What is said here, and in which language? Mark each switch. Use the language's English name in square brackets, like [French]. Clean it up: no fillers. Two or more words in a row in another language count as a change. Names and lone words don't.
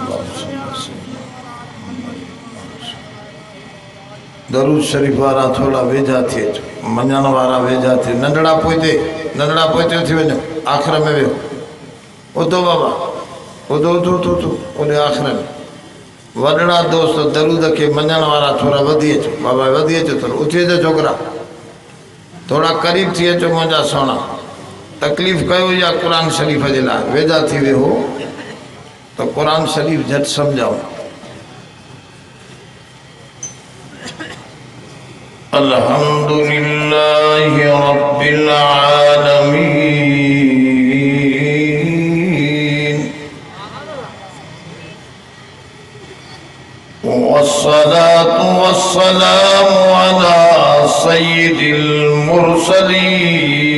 [Sindhi] दरूद शरीफ वारा थोड़ा वेझा थे, मञण वारा वेझा थे, नंढड़ा पोइते थी वञो, आख़िर में वियो। उधो बाबा उधो उधो तो ओॾे आख़िर में वॾड़ा दोस्त दरूद के मञण वारा थोड़ा वधी अचो, बाबा वधी अचो, थोरो उथी अचो छोकिरा, थोड़ा करीब थी अचो मुंहिंजा सोना। तकलीफ़ कयो या कुरान शरीफ जे लाइ वेझा थी वियो हो तो कुरान शरीफ झट समझाओ। [Arabic] الحمد لله رب العالمين، والصلاة والسلام على سيد المرسلين